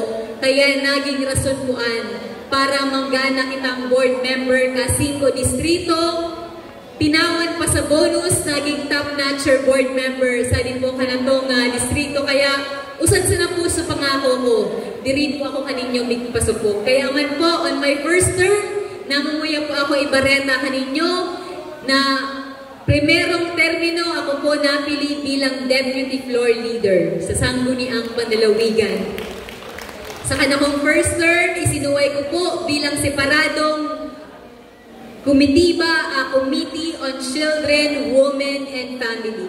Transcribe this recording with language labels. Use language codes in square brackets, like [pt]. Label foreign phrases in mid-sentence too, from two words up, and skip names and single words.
[bik] Kaya naging rason poan para manggana kitang [en] board member [bik] ka 5 distrito. Tinawan pa sa bonus, naging [en] top-notcher board member [bik] sa din po kanatong distrito. Kaya usad sa na po sa pangako ko, diri po ako kaninyo migpasupog. Kaya man po, [en] on my first term, [bik] namumuya po ako ibareta kaninyo na primerong termino ako po napili bilang Deputy Floor Leader sa Sangguniang Panlalawigan. Sa kanakong [en] first term, [bik] isinuway ko po bilang separadong Committee on Children, Women, and Family.